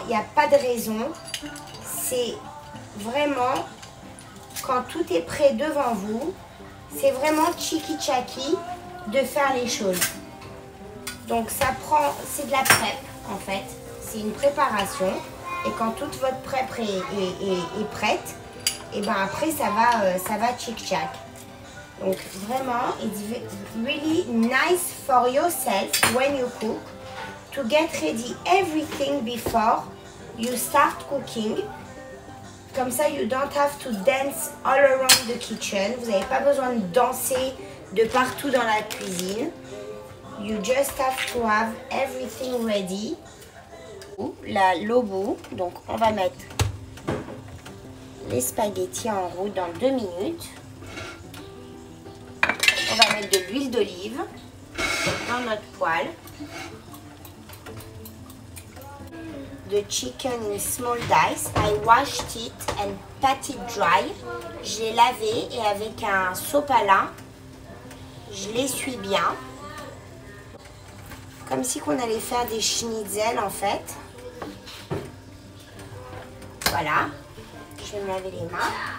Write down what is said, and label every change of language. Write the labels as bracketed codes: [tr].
[fr] Il n'y a pas de raison. C'est vraiment, quand tout est prêt devant vous, c'est vraiment tchiki-tchaki de faire les choses. Donc ça prend, c'est de la prep en fait, c'est une préparation. Et quand toute votre prep est prête, et ben après ça va tchic-tchac. Donc vraiment, [en] it's really nice for yourself when you cook to get ready everything before you start cooking. [fr] Comme ça, [en] you don't have to dance all around the kitchen. [fr] Vous n'avez pas besoin de danser de partout dans la cuisine. [en] You just have to have everything ready. [fr] L'eau bout. Donc, on va mettre les spaghettis en route dans 2 minutes. On va mettre de l'huile d'olive dans notre poêle. [en] The chicken in small dice. I washed it and pat it dry. [fr] Je l'ai lavé et avec un sopalin, je l'essuie bien. Comme si on allait faire des schnitzel en fait. Voilà. Je vais me laver les mains.